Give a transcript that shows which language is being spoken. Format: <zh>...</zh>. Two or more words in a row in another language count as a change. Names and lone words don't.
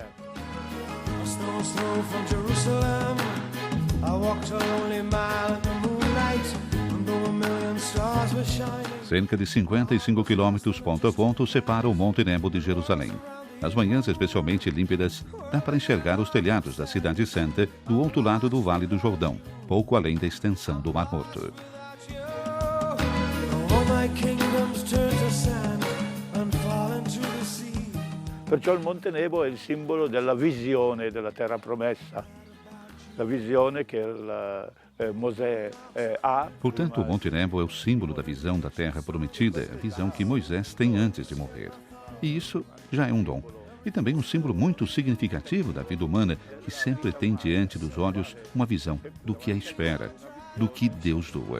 <pt>Cerca de 55 quilômetros ponto a ponto separa o Monte Nebo de Jerusalém. Nas manhãs especialmente límpidas, dá para enxergar os telhados da Cidade Santa do outro lado do Vale do Jordão, pouco além da extensão do Mar Morto.</pt> <it>Perciò il Monte Nebo è il simbolo della visione della terra promessa, la visione che Mosè ha.</it> <pt>Portanto, o Monte Nebo é o símbolo da visão da terra prometida, a visão que Moisés tem antes de morrer. E isso já é um dom. E também um símbolo muito significativo da vida humana, que sempre tem diante dos olhos uma visão do que a espera, do que Deus doa.</pt>